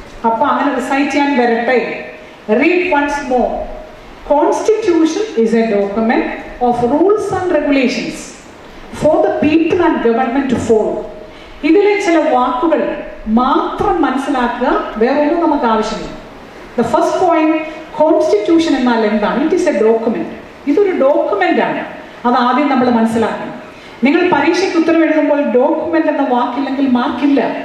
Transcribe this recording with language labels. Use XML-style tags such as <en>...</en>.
<ml>അപ്പോൾ അങ്ങനെ റിസൈറ്റ് ചെയ്യാൻ വരട്ടെ.</ml> <en>Read once more. Constitution is a document of rules and regulations for the people and government to follow.</en> <ml>ഇതിലെ ചില വാക്കുകൾ മാത്രം മനസ്സിലാക്കുക, വേറെ ഒന്നും നമുക്ക് ആവശ്യമില്ല.</ml> <en>the first point, constitution</en> <ml>എന്നാൽ എന്താണ്?</ml> <en>It is a document.</en> <ml>ഇതൊരു ഡോക്യുമെന്റ് ആണ്. അത് ആദ്യം നമ്മൾ മനസ്സിലാക്കണം. നിങ്ങൾ പരീക്ഷയ്ക്ക് ഉത്തരം എഴുതുമ്പോൾ ഡോക്യുമെന്റ് എന്ന വാക്കില്ലെങ്കിൽ മാർക്കില്ല.</ml>